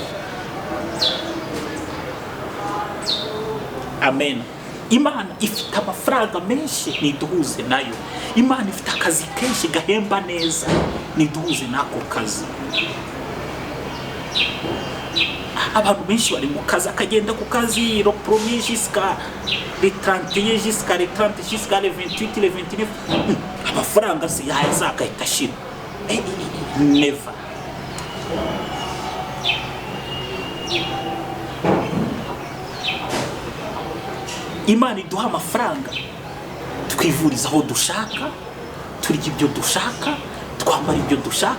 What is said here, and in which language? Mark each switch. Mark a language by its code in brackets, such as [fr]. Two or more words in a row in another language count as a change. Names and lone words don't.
[rw] Amen. Imana ifite amafaranga menshi, niduhuze nayo. Imana ifite akazi kenshi gahemba neza, niduhuze nako kazi. Abantu benshi bari mu kazi, akagenda ku kazi [fr] le premier jusqu'à le 31 jusqu'à le 30 jusqu'à le 28 le 29, [rw] amafaranga se yazagahita ashira. Never. Imana iduha amafaranga twivuriza aho dushaka, turya ibyo dushaka, twambara ibyo dushaka.